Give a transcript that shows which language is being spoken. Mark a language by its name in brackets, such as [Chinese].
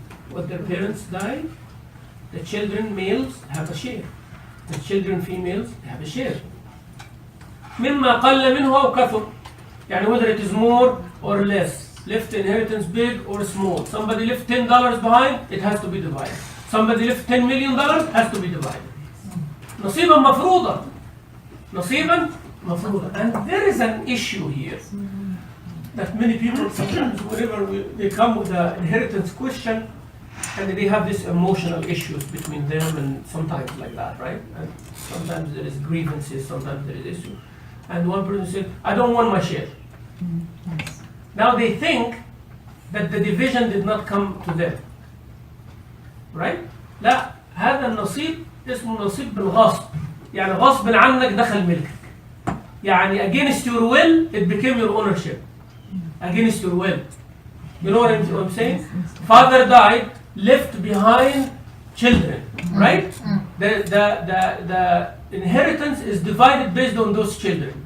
[English] What their parents died, the children males have a share, the children females have a share. [Arabic] مما قل منه أو كثر, [English] يعني whether it is more or less, left inheritance big or small. Somebody left $10 behind, it has to be divided. Somebody left $10 million, has to be divided. [Arabic] نصيبا مفروضا, نصيبا مفروضا. [English] And there is an issue here that many people sometimes, whenever they come with the inheritance question, and they have these emotional issues between them, and sometimes like that, right? And sometimes there is grievances, sometimes there is issue. And one person said, I don't want my share. Now they think that the division did not come to them. Right? [Arabic] لا, هذا النصيب اسمه نصيب بالغصب. يعني غصب عنك دخل ملكك. [English] يعني against your will, it became your ownership. Against your will. You know what I'm saying? Father died, left behind children. right? The inheritance is divided based on those children.